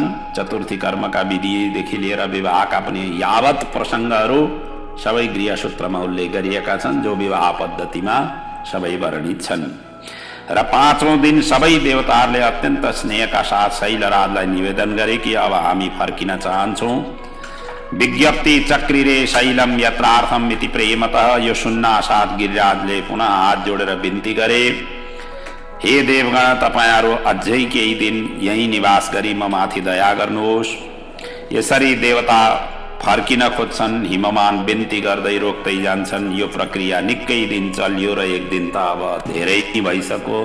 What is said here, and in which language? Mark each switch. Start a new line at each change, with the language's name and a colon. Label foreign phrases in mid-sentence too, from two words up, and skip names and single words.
Nepali: चतुर्थी कर्मका विधिदेखि लिएर विवाहका पनि यावत प्रसङ्गहरू सबै गृहसूत्रमा उल्लेख गरिएका छन्, जो विवाह पद्धतिमा सबै वर्णित छन्। र पाँचौं दिन सबै देवताहरूले अत्यन्त स्नेहका साथ शैलराजलाई निवेदन गरे कि अब हामी फर्किन चाहन्छौँ।
Sanskrit: विज्ञप्ति चक्रिरे शैलम यत्रार्थम इति प्रेमतः।
Nepali: यो सुन्ना साथ गिरिराजले पुनः हात जोडेर बिन्ती गरे, हे देवगण, तपाईहरू अझै केही दिन यही निवास गरी म माथि दया गर्नुहोस्। यसरी देवता फर्किन खोज्छन्, हिममान बिन्ती गर्दै रोक्दै जान्छन्। यो प्रक्रिया निकै दिन चल्यो र एक दिन त अब धेरै भइसक्यो।